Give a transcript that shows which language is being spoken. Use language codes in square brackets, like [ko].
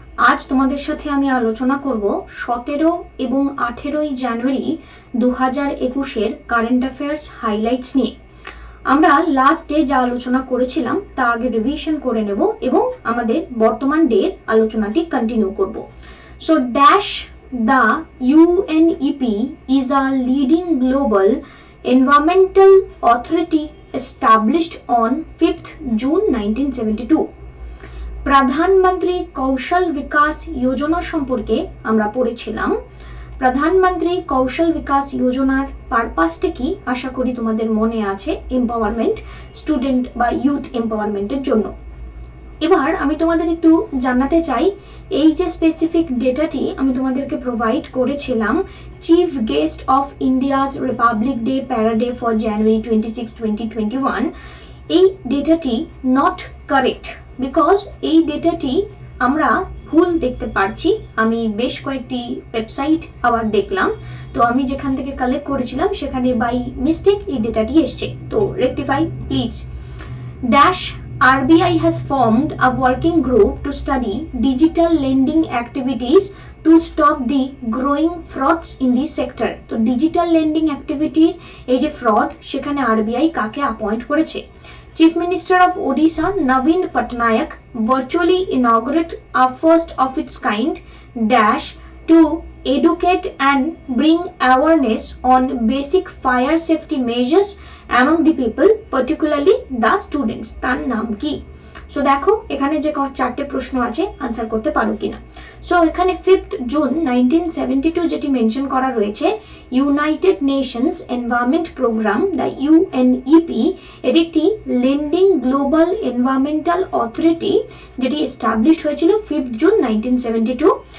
[bn] আজ তোমাদের সাথে আমি আলোচনা করব 17 এবং 18 জানুয়ারি 2021-এর কারেন্ট অ্যাফেয়ার্স হাইলাইটস নিয়ে। আমরা লাস্ট ডে যা আলোচনা করেছিলাম তা আগে রিভিশন করে নেব এবং আমাদের বর্তমান ডে আলোচনাটি কন্টিনিউ করব। [en] So dash the UNEP is a leading global environmental authority established on 5th June 1972. [bn] প্রধানমন্ত্রী কৌশল বিকাশ যোজনা সম্পর্কে আমরা পড়েছিলাম। প্রধানমন্ত্রী কৌশল বিকাশ যোজনার পারপাসটা কি আশা করি তোমাদের মনে আছে, এম্পাওয়ারমেন্ট, স্টুডেন্ট বা ইউথ এম্পাওয়ারমেন্টের জন্য। এবার আমি তোমাদের একটু জানাতে চাই, এই যে স্পেসিফিক ডেটাটি আমি তোমাদেরকে প্রোভাইড করেছিলাম, [en] chief guest of India's republic day parade for January 26, 2021, [bn] এই ডেটাটি নট কারেক্ট, বিকজ এই ডেটাটি আমরা ভুল দেখতে পারছি। আমি বেশ কয়েকটি ওয়েবসাইট আবার দেখলাম, তো আমি যেখান থেকে কালেক্ট করেছিলাম সেখানে বাই মিস্টেক এই ডেটাটি এসছে, তো rectify please. [en] Dash RBI has formed a working group to study digital lending activities to stop the growing frauds in the sector. [bn] তো ডিজিটাল লেন্ডিং অ্যাক্টিভিটির এই যে ফ্রড, সেখানে RBI কাকে অ্যাপয়েন্ট করেছে? [en] Chief Minister of Odisha Naveen Patnaik virtually inaugurated a first of its kind dash to educate and bring awareness on basic fire safety measures among the people, particularly the students, [bn] তার নাম কি? So দেখো এখানে যে চারটে প্রশ্ন আছে answer করতে পারো কিনা। সো এখানে 5th জুন 1972 যেটি মেনশন করা রয়েছে, United Nations environment programme the UNEP এর একটি লেন্ডিং গ্লোবাল এনভায়রনমেন্টাল অথরিটি যেটি এস্টাবলিশ হয়েছিল 5th জুন 1972।